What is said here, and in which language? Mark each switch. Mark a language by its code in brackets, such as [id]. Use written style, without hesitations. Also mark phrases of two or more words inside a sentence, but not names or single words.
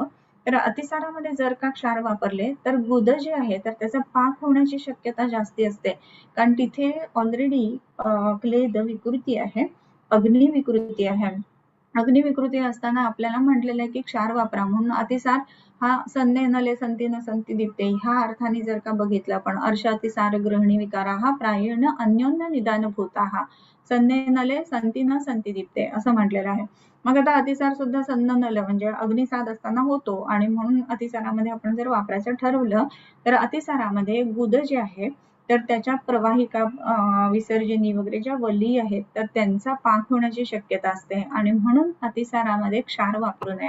[mr] तर अतिसारामध्ये जर का क्षार वापरले तर गुद जे आहे तर त्याचा पाक होण्याची शक्यता जास्ती असते. कारण तिथे ऑलरेडी क्लेद विकृती आहे, अग्नी विकृती आहे. अग्नी विकृती असताना आपल्याला म्हटलेलं आहे की क्षार वापरा म्हणून अतिसार हा [sa] सन्ने नले संती न संती दीप्ते [mr] ह्या अर्थाने जर का बघितलं आपण [sa] अर्श अतिसार ग्रहणी विकारा हा प्रायण अन्योन्य निदान भूता हा सन्ने नले संती न संती दीप्ते [mr] असं म्हटलेलं आहे. मग आता अतिसार सुद्धा [sa] सन्न नल [mr] म्हणजे अग्निसाद असताना होतो आणि म्हणून अतिसारामध्ये आपण जर वापरायचं ठरवलं तर अतिसारामध्ये गुद जे आहे तर त्याच्या प्रवाहिका विसर्जनी वगैरे ज्या वली आहेत तर त्यांचा पाक होण्याची शक्यता असते आणि म्हणून अतिसारामध्ये क्षार वापरू नयेत.